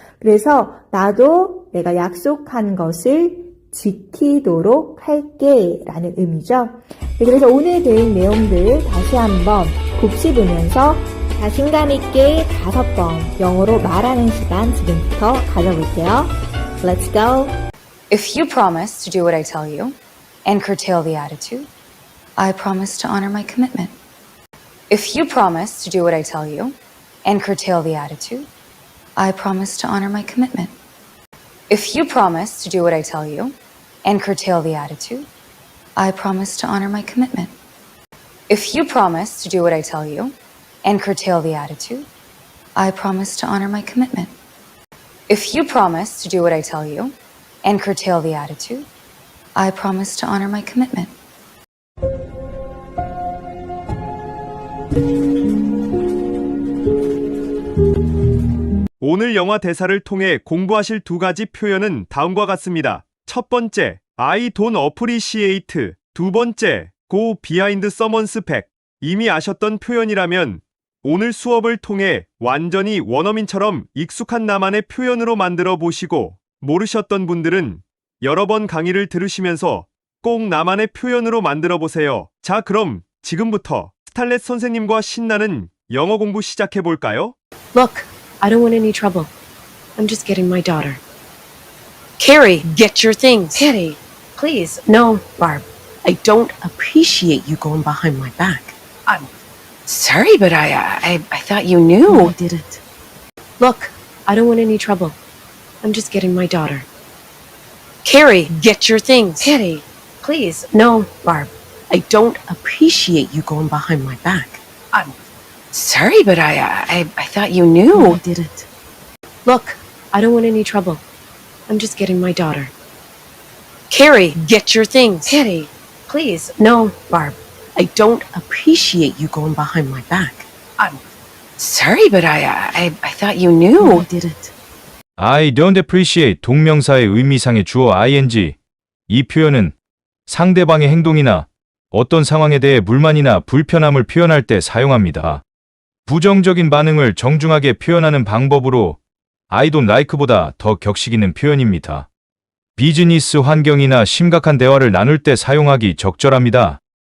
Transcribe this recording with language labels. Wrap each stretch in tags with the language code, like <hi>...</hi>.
<ko>그래서 나도 내가 약속한 것을 지키도록 할게 라는 의미죠. 그래서 오늘 배운 내용들 다시 한번 곱씹으면서 자신감 있게 5번 영어로 말하는 시간 지금부터 가져볼게요.</ko> <en>Let's go! If you promise to do what I tell you and curtail the attitude, I promise to honor my commitment. If you promise to do what I tell you and curtail the attitude, I promise to honor my commitment. If you promise to do what I tell you and curtail the attitude, I promise to honor my commitment. If you promise to do what I tell you and curtail the attitude, I promise to honor my commitment. If you promise to do what I tell you and curtail the attitude, I promise to honor my commitment.</en> <ko>오늘 영화 대사를 통해 공부하실 2가지 표현은 다음과 같습니다. 첫 번째,</ko> <en>I don't appreciate.</en> <ko>두 번째,</ko> <en>go behind someone's back.</en> <ko>이미 아셨던 표현이라면 오늘 수업을 통해 완전히 원어민처럼 익숙한 나만의 표현으로 만들어 보시고 모르셨던 분들은 여러 번 강의를 들으시면서 꼭 나만의 표현으로 만들어 보세요. 자, 그럼 지금부터 스탈렛 선생님과 신나는 영어 공부 시작해 볼까요?</ko> <en>Look, I don't want any trouble. I'm just getting my daughter. Carrie, get your things. Patty, please. No, Barb. I don't appreciate you going behind my back. I'm sorry, but I thought you knew. No, I didn't. Look, I don't want any trouble. I'm just getting my daughter. Carrie, get your things. Patty, please. No, Barb. I don't appreciate you going behind my back. I'm sorry, but I thought you knew. No, I didn't. Look, I don't want any trouble. I'm just getting my daughter. Carrie, get your things. Patty, please. No, Barb. I don't appreciate you going behind my back. I'm sorry, but I thought you knew. No, I didn't. I don't appreciate</en> <ko>동명사의 의미상의 주어 ing. 이 표현은 상대방의 행동이나 어떤 상황에 대해 불만이나 불편함을 표현할 때 사용합니다. 부정적인 반응을 정중하게 표현하는 방법으로 I don't like보다 더 격식 있는 표현입니다. 비즈니스 환경이나 심각한 대화를 나눌 때 사용하기 적절합니다.</ko>